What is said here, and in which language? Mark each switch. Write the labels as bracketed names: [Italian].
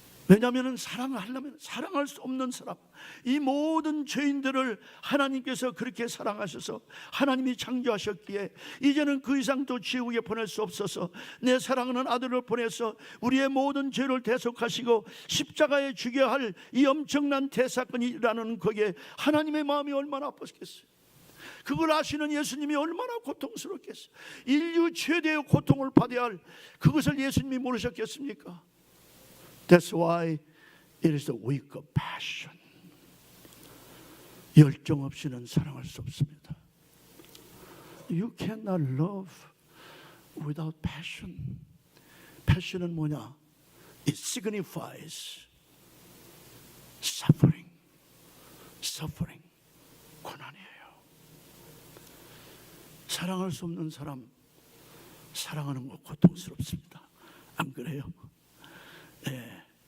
[Korean] 왜냐하면 사랑을 하려면 사랑할 수 없는 사람, 이 모든 죄인들을 하나님께서 그렇게 사랑하셔서 하나님이 창조하셨기에 이제는 그 이상 또 지옥에 보낼 수 없어서 내 사랑하는 아들을 보내서 우리의 모든 죄를 대속하시고 십자가에 죽여야 할 이 엄청난 대사건이 일어나는 거기에 하나님의 마음이 얼마나 아팠겠어요. 그걸 아시는 예수님이 얼마나 고통스럽겠어요. 인류 최대의 고통을 받아야 할 그것을 예수님이 모르셨겠습니까? [English] That's why it is the weak of passion. [Korean] 열정 없이는 사랑할 수 없습니다. [English] You cannot love without passion. [Korean] Passion은 뭐냐? [English] It signifies suffering. Suffering. [Korean] 고난이에요. 사랑할 수 없는 사람, 사랑하는 거 고통스럽습니다. 안 그래요? 네.